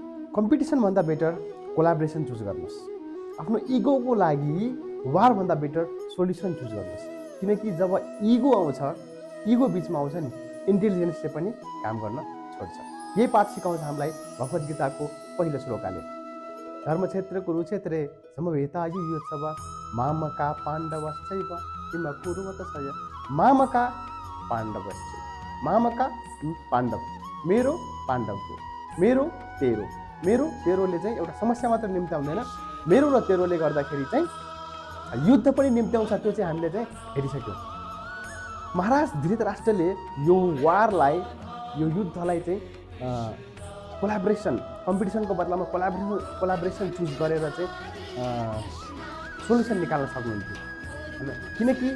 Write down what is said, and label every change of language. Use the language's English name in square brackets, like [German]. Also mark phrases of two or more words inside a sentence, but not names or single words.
[Nepali] कम्पिटिसन भन्दा [English] better collaboration [Nepali] चुज गर्नुहोस्। आफ्नो इगोको लागि वार भन्दा [English] better solution [Nepali] चुज गर्नुहोस्। किनकि जब इगो आउँछ, इगो बिचमा आउँछ नि, इन्टेलिजेन्सले पनि काम गर्न छोड्छ। यही पाठ सिकाउँछ हामीलाई भगवत गीताको पहिलो श्लोकले। [Sanskrit] धर्मक्षेत्र कुरुक्षेत्रे समवेता युयोत्सव मामका पाण्डवश्चैव किम कुर्वत सय। मामका पाण्डवश्चैव, मामका पाण्डव, [Nepali] मेरो पाण्डवको, मेरो तेरो, मेरो तेरोले चाहिँ एउटा समस्या मात्र निम्त्याउँदैन, मेरो र तेरोले गर्दाखेरि चाहिँ युद्ध पनि निम्त्याउँछ। त्यो चाहिँ हामीले चाहिँ हेरिसक्यौँ। महाराज धृतराष्ट्रले यो वारलाई, यो युद्धलाई चाहिँ कोलाब्रेसन, कम्पिटिसनको बदलामा कोलाब्रेसन चुज गरेर चाहिँ सोल्युसन निकाल्न सक्नुहुन्थ्यो होइन।